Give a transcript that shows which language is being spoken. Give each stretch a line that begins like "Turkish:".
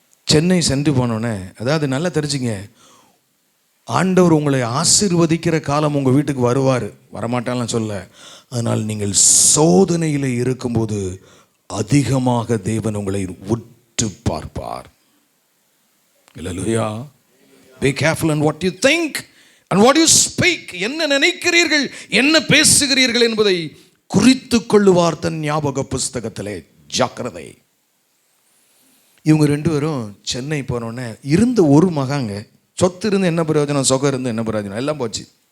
Tamil: சென்னை சென்று போனோடனே, அதாவது நல்லா தெரிஞ்சுங்க, ஆண்டவர் உங்களை ஆசீர்வதிக்கிற காலம் உங்கள் வீட்டுக்கு வருவார், வரமாட்டான்னு சொல்ல. அதனால் நீங்கள் சோதனையில் இருக்கும்போது அதிகமாக தேவன் உங்களை உற்று பார்ப்பார். அல்லேலூயா.
English: Be careful in what you think and what you speak.
Tamil: என்ன நினைக்கிறீர்கள், என்ன பேசுகிறீர்கள் என்பதை குறித்து கொள்ளுவார் தன் ஞாபக புஸ்தகத்திலே. ஜாக்கிரதை. இவங்க 2 பேரும் சென்னை போனோடனே இருந்த ஒரு மகாங்க, சொத்து இருந்து என்ன பிரயோஜனம், சொகம் இருந்து என்ன பிரயோஜனம், எல்லாம் போச்சு.